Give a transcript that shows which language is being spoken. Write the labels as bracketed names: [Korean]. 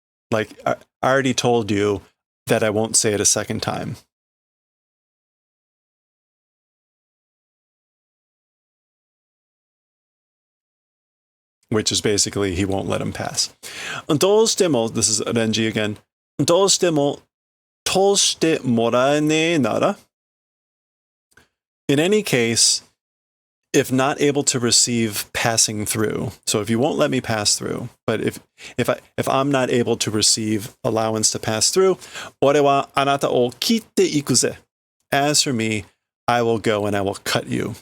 [English] Like I already told you that I won't say it a second time. Which is basically he won't let him pass. どうしても, this is Renji again. [Japanese] どうしても通してもらえねえなら? [English] In any case, if not able to receive passing through, so if you won't let me pass through, but if I'm not able to receive allowance to pass through, [Japanese] 俺はあなたを切っていくぜ. [English] As for me, I will go and I will cut you.